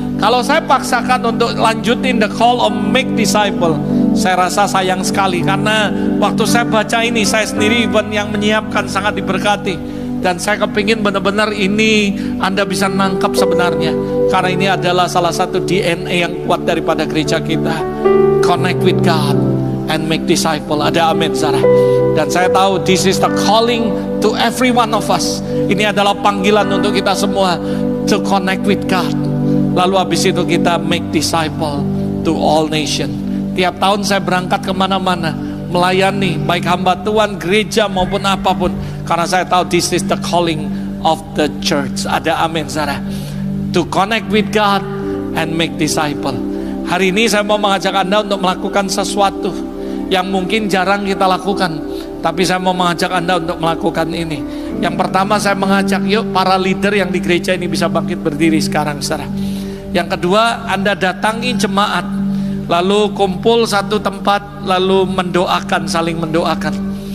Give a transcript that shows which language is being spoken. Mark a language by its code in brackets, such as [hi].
[id] Kalau saya paksakan untuk lanjutin [en] the call of make disciple, [id] saya rasa sayang sekali. Karena waktu saya baca ini, saya sendiri yang menyiapkan sangat diberkati. Dan saya kepingin benar-benar ini Anda bisa nangkap sebenarnya. Karena ini adalah salah satu DNA yang kuat daripada gereja kita. [en] Connect with God and make disciple. [id] Ada amin, saudara. Dan saya tahu [en] this is the calling to every one of us. [id] Ini adalah panggilan untuk kita semua [en] to connect with God. [id] Lalu habis itu kita [en] make disciple to all nation. [id] Tiap tahun saya berangkat kemana-mana, melayani baik hamba Tuhan, gereja maupun apapun. Karena saya tahu [en] this is the calling of the church. [id] Ada amin, saudara. [en] To connect with God and make disciple. [id] Hari ini saya mau mengajak Anda untuk melakukan sesuatu yang mungkin jarang kita lakukan, tapi saya mau mengajak Anda untuk melakukan ini. Yang pertama saya mengajak, yuk para leader yang di gereja ini bisa bangkit berdiri sekarang, saudara. Yang kedua, Anda datangi jemaat, lalu kumpul satu tempat, lalu mendoakan, saling mendoakan.